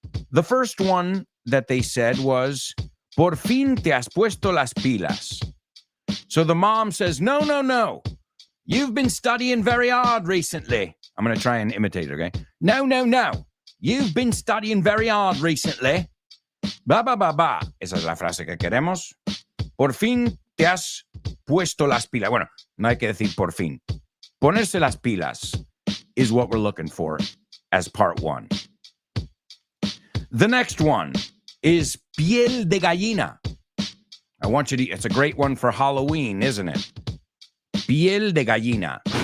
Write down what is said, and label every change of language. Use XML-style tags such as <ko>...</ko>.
<en>The first one that they said was,</en> <es>por fin te has puesto las pilas.</es> <en>So the mom says, no. You've been studying very hard recently. I'm going to try and imitate it, okay? No. You've been studying very hard recently. Ba, ba, ba, ba.</en> <es>Esa es la frase que queremos. Por fin te has puesto las pilas. Bueno, no hay que decir por fin. Ponerse las pilas</es> <en>is what we're looking for as part 1. The next one is piel de gallina. I want you to, it's a great one for Halloween, isn't it?</en> <es>Piel de gallina.</es>